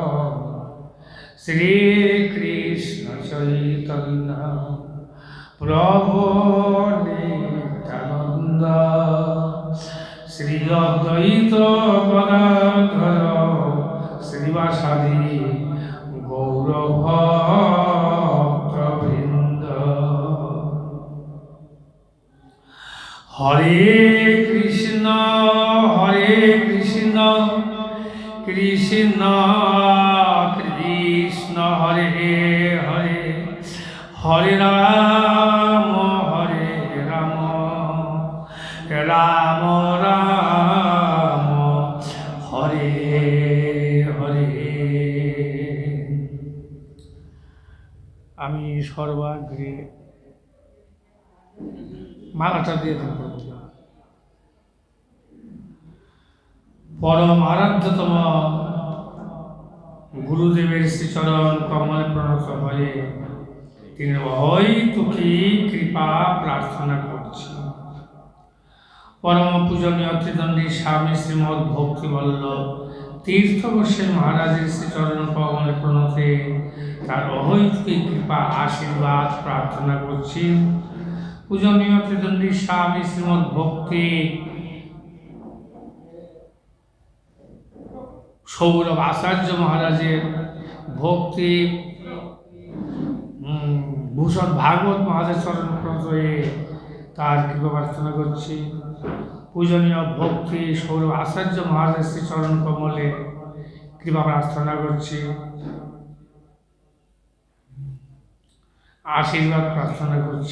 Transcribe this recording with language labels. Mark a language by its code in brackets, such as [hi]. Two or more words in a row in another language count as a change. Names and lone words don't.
[sa] श्रीकृष्ण चैतन्य प्रभु नित्यानन्द श्री अद्वैत गदाधर श्रीवासादि गौरभक्तवृन्द। हरे कृष्ण कृष्ण कृष्ण हरे हरे हरे राम राम राम हरे हरे। [bn] আমি সর্বাগ্রে মালাটা দিয়ে দেব। পরম আরাধ্যতম গুরুদেবের শ্রীচরণ কমলে প্রণত হয়ে তিনি অহৈতুকী কৃপা প্রার্থনা করছি। পরম পূজনীয় ত্রিদণ্ডী স্বামী শ্রীমদ ভক্তি বল্লভ তীর্থ গোস্বামী মহারাজের শ্রীচরণ কমলে প্রণতে তার অহৈতুকী কৃপা আশীর্বাদ প্রার্থনা করছি। পূজনীয় ত্রিদণ্ডী স্বামী শ্রীমদ ভক্তি সৌরভ আচার্য মহারাজের ভক্তি ভূষণ ভাগবত মহারাজের চরণ প্রণয়ে তার কৃপা প্রার্থনা করছি। পূজনীয় ভক্তি সৌরভ আচার্য মহারাজের শ্রী চরণ কমলে কৃপা প্রার্থনা করছি, আশীর্বাদ প্রার্থনা করছি।